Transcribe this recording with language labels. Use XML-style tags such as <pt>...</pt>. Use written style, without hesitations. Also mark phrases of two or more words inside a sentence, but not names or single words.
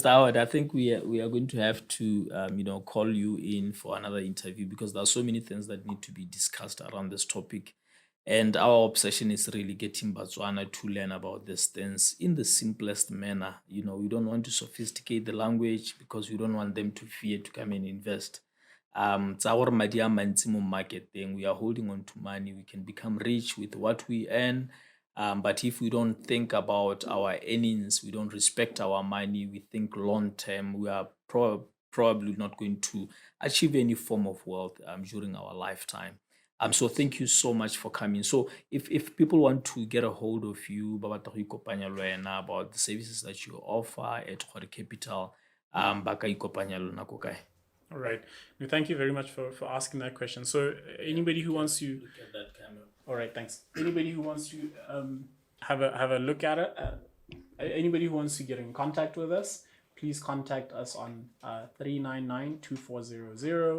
<en>Howard, I think we are going to have to, call you in for another interview, because there are so many things that need to be discussed around this topic. And our obsession is really getting Botswana to learn about these things in the simplest manner. You know, we don't want to sophisticate the language because we don't want them to fear to come and invest. It's our</en> <tn>madi a mantsi mo</tn> <en>marketing. We are holding on to money. We can become rich with what we earn. But if we don't think about our earnings, we don't respect our money, we think long term, we are probably not going to achieve any form of wealth during our lifetime. So thank you so much for coming. So if people want to get a hold of you,</en> <tn>ba batla go ikopanya le wena</tn> <en>about the services that you offer at Gore Capital,</en> <tn>ba ka ikopanya le lona ko kae?</tn> <en>All right. No, thank you very much for asking that question. So anybody who wants to Look at that camera. all right, thanks. Anybody who wants to have a look at it, anybody who wants to get in contact with us, please contact us on 399-2400.</en>